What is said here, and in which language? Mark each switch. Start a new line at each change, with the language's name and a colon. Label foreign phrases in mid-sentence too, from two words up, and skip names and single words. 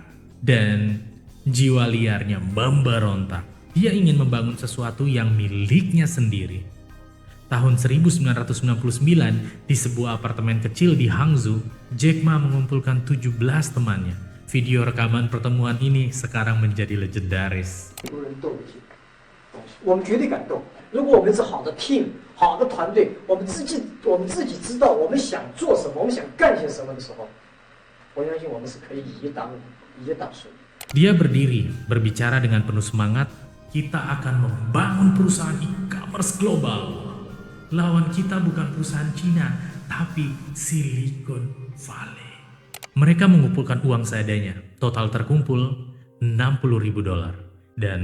Indonesian: Dan jiwa liarnya memberontak. Dia ingin membangun sesuatu yang miliknya sendiri. Tahun 1999, di sebuah apartemen kecil di Hangzhou, Jack Ma mengumpulkan 17 temannya. Video rekaman pertemuan ini sekarang menjadi legendaris.
Chinese: 我们绝对敢动。如果我们是好的 team、好的团队，我们自己知道我们想做什么，我们想干些什么的时候，我相信我们是可以以一当十。
Indonesian: Dia berdiri, berbicara dengan penuh semangat, kita akan membangun perusahaan e-commerce global. Lawan kita bukan perusahaan Cina, tapi Silicon Valley. Mereka mengumpulkan uang seadanya, total terkumpul 60.000 dolar.